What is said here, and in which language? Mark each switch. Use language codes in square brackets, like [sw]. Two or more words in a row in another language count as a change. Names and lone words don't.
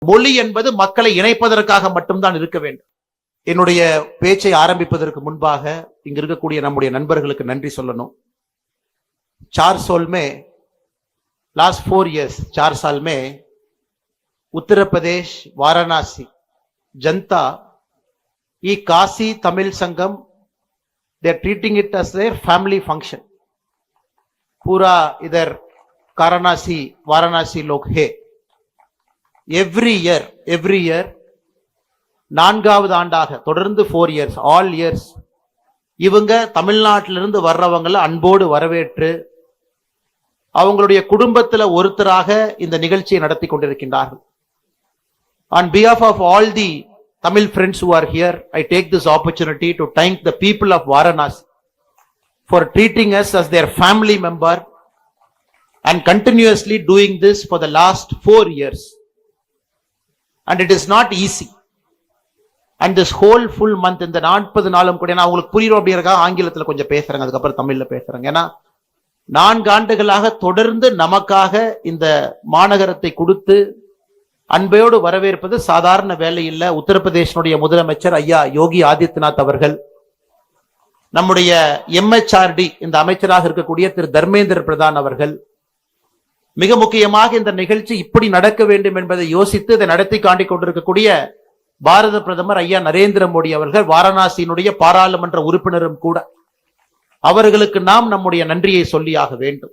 [ta] மொழி என்பது மக்களை இணைப்பதற்காக மட்டும்தான் இருக்க வேண்டும். என்னுடைய பேச்சை ஆரம்பிப்பதற்கு முன்பாக இங்க இருக்கக்கூடிய நம்முடைய நண்பர்களுக்கு நன்றி சொல்லணும். [hi] 4 साल में [en] last 4 years [hi] 4 साल में उत्तर प्रदेश वाराणसी जनता ये काशी तमिल संगम [en] they are treating it as their family function. [hi] पूरा इधर वाराणसी लोग है. [en] every year [ta] 4வது ஆண்டாக தொடர்ந்து [en] 4 years all years [ta] இவங்க தமிழ்நாட்டிலிருந்து வர்றவங்களை அன்போடு வரவேற்று அவங்களுடைய குடும்பத்தில் ஒருத்தராக இந்த நிகழ்ச்சியை நடத்தி கொண்டிருக்கின்றார்கள். [en] On behalf of all the Tamil friends who are here, I take this opportunity to thank the people of Varanasi for treating us as their family member and continuously doing this for the last 4 years. And it is not easy. And this whole full month [ta] இந்த 40 நாளும் கூட நான் உங்களுக்கு புரியும் அப்படிங்கறதுக்காக ஆங்கிலத்தில் கொஞ்சம் பேசுறேங்க, அதுக்கப்புறம் தமிழ்ல பேசுறேங்க. ஏன்னா 4 ஆண்டுகளாக தொடர்ந்து நமக்காக இந்த மாநகரத்தை கொடுத்து அன்போடு வரவேற்பது சாதாரண வேலை இல்லை. உத்தரப்பிரதேசனுடைய முதலமைச்சர் ஐயா யோகி ஆதித்யநாத் அவர்கள், நம்முடைய MHRD இந்த அமைச்சராக இருக்கக்கூடிய திரு தர்மேந்திர பிரதான் அவர்கள், மிக முக்கியமாக இந்த நிகழ்ச்சி இப்படி நடக்க வேண்டும் என்பதை யோசித்து இதை நடத்தி காண்டி கொண்டிருக்கக்கூடிய பாரத பிரதமர் ஐயா நரேந்திர மோடி அவர்கள், வாரணாசியினுடைய பாராளுமன்ற உறுப்பினரும் கூட, அவர்களுக்கு நாம் நம்முடைய நன்றியை சொல்லியாக வேண்டும்.